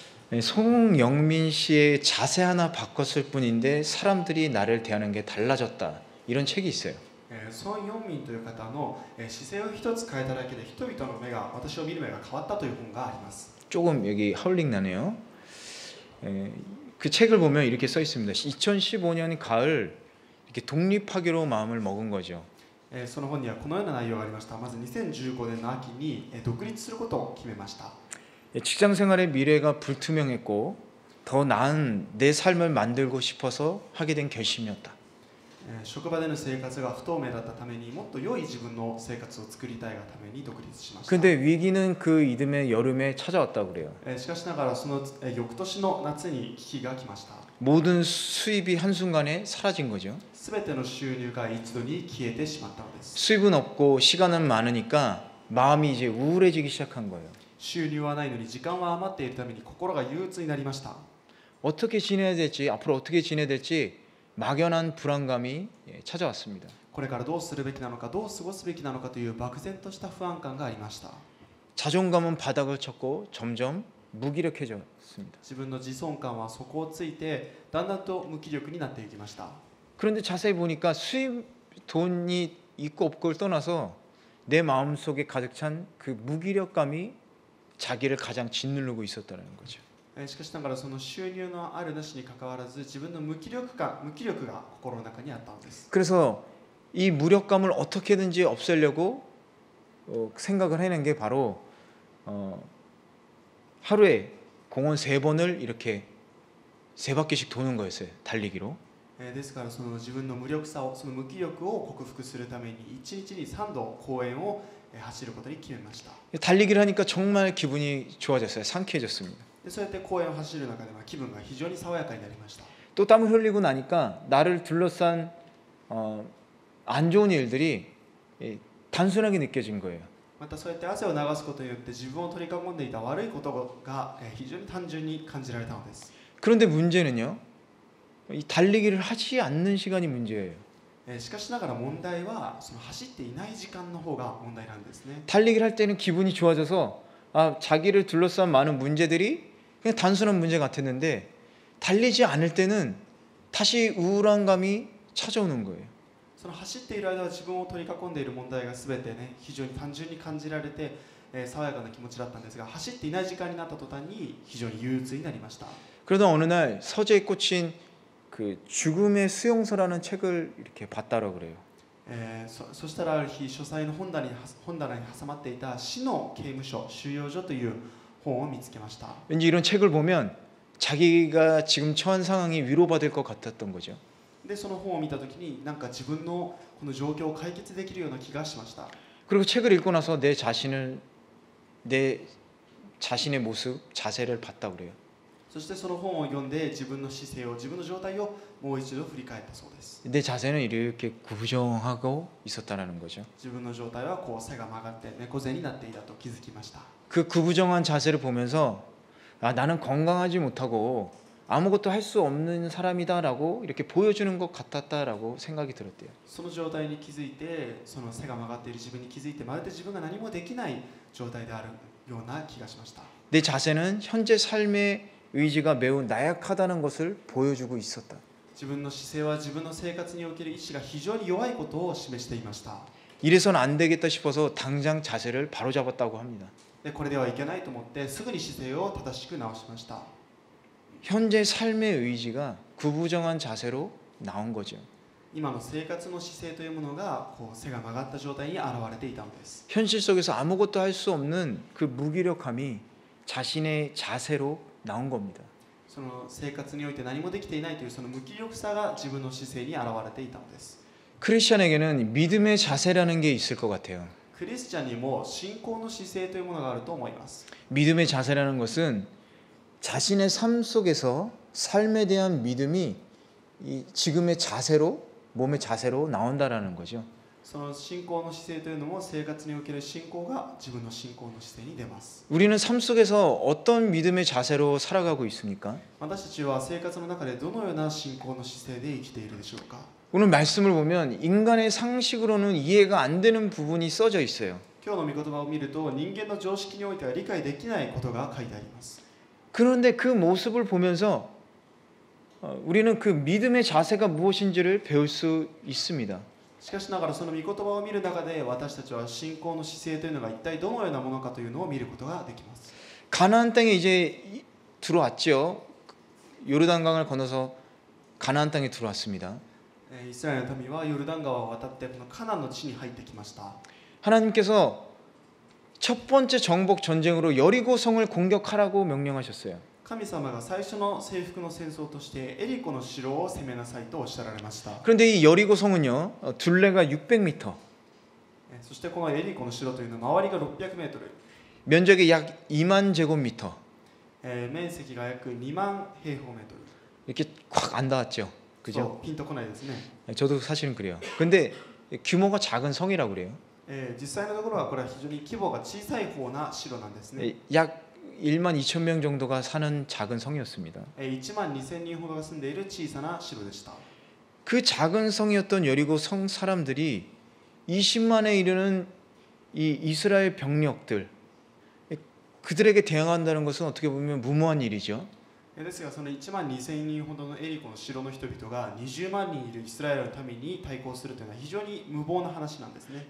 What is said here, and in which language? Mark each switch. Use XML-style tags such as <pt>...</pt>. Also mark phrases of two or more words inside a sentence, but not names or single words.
<ko>송영민 씨의 자세 하나 바꿨을 뿐인데 사람들이 나를 대하는 게 달라졌다. 이런 책이 있어요.</ko> <ja>ソン・ヨンミンという方の姿勢を一つ変えただけで人々の目が私を見る目が変わったという本があります。</ja> <ko>조금 여기 하울링 나네요. 그 책을 보면 이렇게 써 있습니다. 2015년 가을 이렇게 독립하기로 마음을 먹은 거죠.</ko> <ja>その本にはこのような内容がありました。まず2015年の秋に独立することを決めました。</ja> <ko>직장 생활의 미래가 불투명했고 더 나은 내 삶을 만들고 싶어서 하게 된 결심이었다.</ko> <ja>職場での生活が不透明だったためにもっと良い自分の生活を作りたいがために独立しました。</ja> <ko>근데 위기는 그 이듬해 여름에 찾아왔다고 그래요.</ko> <ja>しかしながらその翌年の夏に危機が来ました。</ja> <ko>모든 수입이 한순간에 사라진 거죠.</ko> <ja>すべての収入が一度に消えてしまったのです。</ja> <ko>수입은 없고 시간은 많으니까 마음이 이제 우울해지기 시작한 거예요.</ko> <ja>収入はないのに時間は余っているために心が憂鬱になりました。</ja> <ko>어떻게 지내야 될지 앞으로 어떻게 지내야 될지 막연한 불안감이 찾아왔습니다.</ko> <ja>これからどうするべきなのかどう過ごすべきなのかという漠然とした不安感がありました。</ja> <ko>자존감은 바닥을 쳤고 점점 무기력해졌습니다.</ko> <ja>自分の自尊感は底をついてだんだんと無気力になっていきました。</ja> <ko>그런데 자세히 보니까 수입 돈이 있고 없고를 떠나서 내 마음속에 가득 찬 그 무기력감이 자기를 가장 짓누르고 있었다는 거죠.</ko> <ja>しかしながらその収入のあるなしにかかわらず自分の無気力が心の中にあったのです。</ja> <ko>그래서 이 무력감을 어떻게든지 없애려고 생각을 해낸 게 바로 하루에 공원 3번을 이렇게 3바퀴씩 도는 거였어요. 달리기로.</ko> <ja>ですからその自分の無力さをその無気力を克服するために1日に3度公園を走ることに決めました。</ja> <ko>달리기를 하니까 정말 기분이 좋아졌어요. 상쾌해졌습니다.</ko> <ja>そうやって公園を走る中では気分が非常に爽やかになりました。</ja> <ko>또 땀을 흘리고 나니까 나를 둘러싼 안 좋은 일들이 단순하게 느껴진 거예요.</ko> <ja>またそうやって汗を流すことによって自分を取り囲んでいた悪いことが非常に単純に感じられたのです。</ja> <ko>그런데 문제는요. 이 달리기를 하지 않는 시간이 문제예요.</ko> <ja>しかしながら問題はその走っていない時間の方が問題なんですね。</ja> <ko>달리기를 할 때는 기분이 좋아져서 자기를 둘러싼 많은 문제들이 그냥 단순한 문제 같았는데 달리지 않을 때는 다시 우울한 감이 찾아오는 거예요.</ko> <ja>その走っている間は自分を取り囲んでいる問題が全てね非常に単純に感じられて、爽やかな気持ちだったんですが走っていない時間になった途端に非常に憂鬱になりました。</ja> <ko>그러다 어느 날 서재에 꽂힌 그 죽음의 수용소라는 책을 이렇게 봤다라고 그래요.</ko> <ja>そしたらある日書斎の本棚に挟まっていた死の刑務所収容所という本を見つけました。</ja> <ko>왠지 이런 책을 보면 자기가 지금 처한 상황이 위로받을 것 같았던 거죠.</ko> <ja>でその本を見た時になんか自分のこの状況を解決できるような気がしました。</ja> <ko>그리고 책을 읽고 나서 내 자신의 모습, 자세를 봤다고 그래요.</ko> <ja>そしてその本を読んで自分の姿勢を自分の状態をもう一度振り返ったそうです。</ja> <ko>내 자세는 이렇게 구부정하고 있었다라는 거죠.</ko> <ja>自分の状態はこう背が曲がって猫背になっていたと気づきました。</ja> <ko>그 구부정한 자세를 보면서 나는 건강하지 못하고 아무것도 할 수 없는 사람이다라고 이렇게 보여주는 것 같았다라고 생각이 들었대요.</ko> <ja>その状態に気づいてその背が曲がっている自分に気づいてまるで自分が何もできない状態であるような気がしました。</ja> <ko>내 자세는 현재 삶의 의지가 매우 나약하다는 것을 보여주고 있었다.</ko> <ja>自分の姿勢は自分の生活における意志が非常に弱いことを示していました。</ja> <ko>이래서는 안 되겠다 싶어서 당장 자세를 바로잡았다고 합니다.</ko> <ja>でこれではいけないと思ってすぐに姿勢を正しく直しました。</ja> <ko>현재 삶의 의지가 구부정한 자세로 나온 거죠.</ko> <ja>今の生活の姿勢というものがこう背が曲がった状態に現れていたのです。</ja> <ko>현실 속에서 아무것도 할 수 없는 그 무기력함이 자신의 자세로 나온 겁니다.</ko> <ja>その生活において何もできていないというその無気力さが自分の姿勢に現れていたのです。</ja> <ko>크리스천에게는 믿음의 자세라는 게 있을 것 같아요.</ko> <ja>クリスチャンにも信仰の姿勢というものがあると思います。</ja> <ko>믿음의 자세라는 것은 자신의 삶 속에서 삶에 대한 믿음이 이 지금의 자세로 몸의 자세로 나온다라는 거죠.</ko> <ja>その信仰の姿勢というのも生活における信仰が自分の信仰の姿勢に出ます。</ja> <ko>우리는 삶 속에서 어떤 믿음의 자세로 살아가고 있습니까?</ko> <ja>私たちは生活の中でどのような信仰の姿勢で生きているでしょうか。</ja> <ko>오늘 말씀을 보면 인간의 상식으로는 이해가 안 되는 부분이 써져 있어요.</ko> <ja>今日の御言葉を見ると人間の常識においては理解できないことが書いてあります。</ja> <ko>그런데 그 모습을 보면서 우리는 그 믿음의 자세가 무엇인지를 배울 수 있습니다.</ko> <ja>しかしながらその御言葉を見る中で私たちは信仰の姿勢というのが一体どのようなものかというのを見ることができます。</ja> <ko>가나안 땅에 이제 들어왔죠. 요르단강을 건너서 가나안 땅에 들어왔습니다.</ko> <ja>イスラエルの民はヨルダン川を渡ってこのカナンの地に入ってきました。</ja> <ko>하나님께서 첫 번째 정복 전쟁으로 여리고 성을 공격하라고 명령하셨어요.</ko> <ja>神様が最初の征服の戦争としてエリコの城を攻めなさいとおっしゃられました。</ja> <ko>그런데 이 여리고 성은요, 둘레가 600m,</ko> <ja>そしてこのエリコの城というのは周りが600メートル、</ja> <ko>면적이 약 2만 제곱미터.</ko> <ja>面積が約2万平方メートル。</ja> <ko>이렇게 확 안 닿았죠.</ko> <ja>そ</ja> <ko>그죠?</ko> <ja>うピンとこないですね。</ja> <ko>저도 사실은 그래요. 근데 규모가 작은 성이라고 그래요.</ko> <ja>実際のところはこれは非常に規模が小さい方な城なんですね。</ja> <ko>약 1만 2천 명 정도가 사는 작은 성이었습니다.</ko> <ja>1 万2000人ほどが住んでいる小さな城でした。</ja> <ko>그 작은 성이었던 여리고 성 사람들이 20만에 이르는 이 이스라엘 병력들, 그들에게 대항한다는 것은 어떻게 보면 무모한 일이죠.</ko> <ja>ですがその1万2000人ほどのエリコの城の人々が20万人いるイスラエルの民に対抗するというのは非常に無謀な話なんですね。</ja>